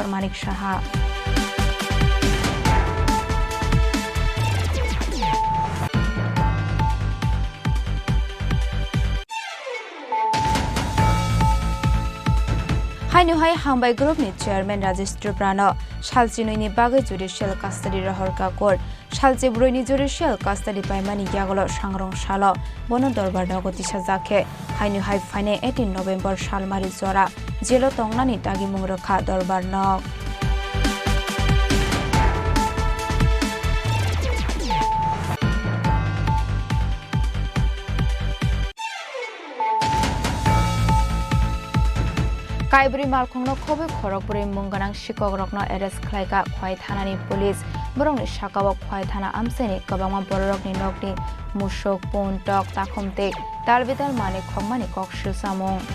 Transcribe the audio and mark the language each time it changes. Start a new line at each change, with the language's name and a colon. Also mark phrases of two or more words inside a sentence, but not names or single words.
Kok Borok: Manik Shaha Hainu hai Hambai Group ni Chairman Rajesh Triprano Shalchinoi ni bagai
English: judicial custody
Kok Borok: rahorka court সালচে ব্রৈনি
English: judicial custody
Kok Borok: পাইমানি ইয়াগল সাংরং সাল বন দরবার নগতি সাজাকে হাইনু হাই ফাইনে 18 নভেম্বর সালমারি জরা জেলো তংনানি দাগি মুংরখা দরবার নগ কাইবরি মালখংনো খবে খরকপুরে মুঙ্গানাং শিকক রকনো এরেস্ট খ্লাইকা খোয়াই থানানি পুলিশ বরংনি সাকাও খোয়াই থানা আমসেনি গবাংমা বড়রকনি নগনি মুশক পুনটক তাখমতে তালবিদাল মানে খংমানি ককশু সামং